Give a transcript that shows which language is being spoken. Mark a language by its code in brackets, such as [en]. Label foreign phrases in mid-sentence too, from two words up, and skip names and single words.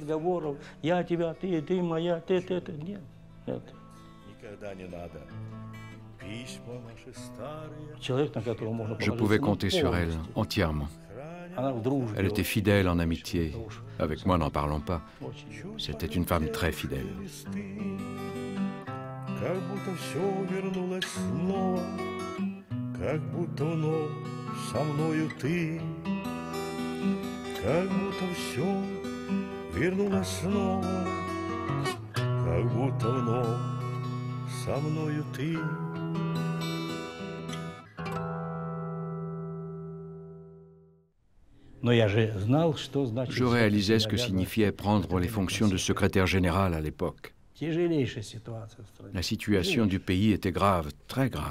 [fr] Je pouvais compter sur elle entièrement. Elle était fidèle en amitié. Avec moi, n'en parlons pas. C'était une femme très fidèle. [ru] Как будто все вернулось снова, как будто вновь со мною ты, как будто все вернулось снова, как будто вновь со мною ты. [fr] Je réalisais ce que signifiait prendre les fonctions de secrétaire général à l'époque. La situation du pays était grave, très grave.